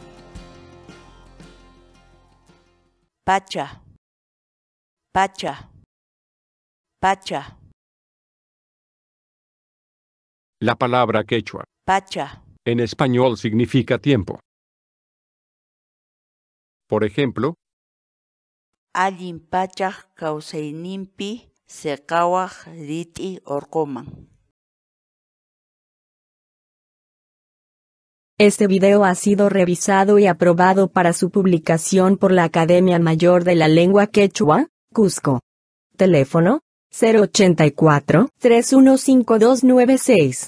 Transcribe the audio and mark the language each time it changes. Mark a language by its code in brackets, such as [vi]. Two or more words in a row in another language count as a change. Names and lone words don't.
[qu] pacha, pacha, pacha, [es] la palabra quechua. [qu] pacha, [es] En español significa tiempo. Por ejemplo, [qu] allin pachaj kawsayninpi seqawaj rit'i urquman. [es] Este video ha sido revisado y aprobado para su publicación por la Academia Mayor de la Lengua Quechua, Cusco. Teléfono: 084-315296.